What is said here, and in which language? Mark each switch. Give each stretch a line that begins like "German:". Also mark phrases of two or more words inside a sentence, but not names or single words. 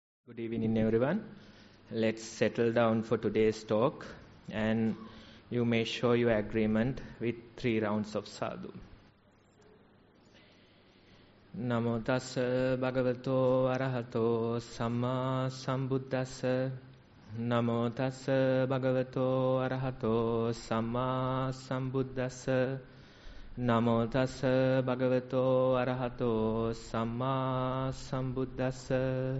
English: Good evening, everyone. Let's settle down for today's talk, and you may show your agreement with 3 rounds of sadhu.
Pali: Namo tassa bhagavato arahato samma sambuddhassa. Namo tassa bhagavato arahato samma sambuddhassa. Namo tassa bhagavato arahato samma sambuddhassa.